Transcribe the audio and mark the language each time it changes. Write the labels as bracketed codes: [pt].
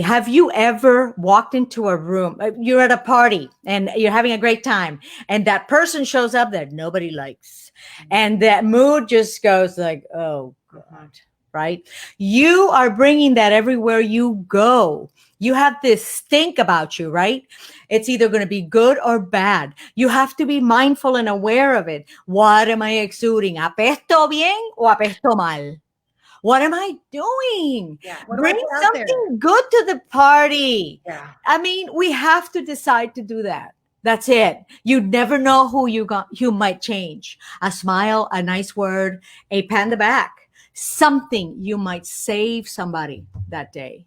[en] Have you ever walked into a room? You're at a party and you're having a great time, and that person shows up that nobody likes, and that mood just goes like, oh God, right? You are bringing that everywhere you go. You have this stink about you, right? It's either going to be good or bad. You have to be mindful and aware of it. What am I exuding? [es] ¿Apesto bien o apesto mal? [en] What am I doing? Yeah. Bring something good to the party. Yeah. I mean, we have to decide to do that. That's it. You never know who you might change. A smile, a nice word, a pat on the back. Something, you might save somebody that day.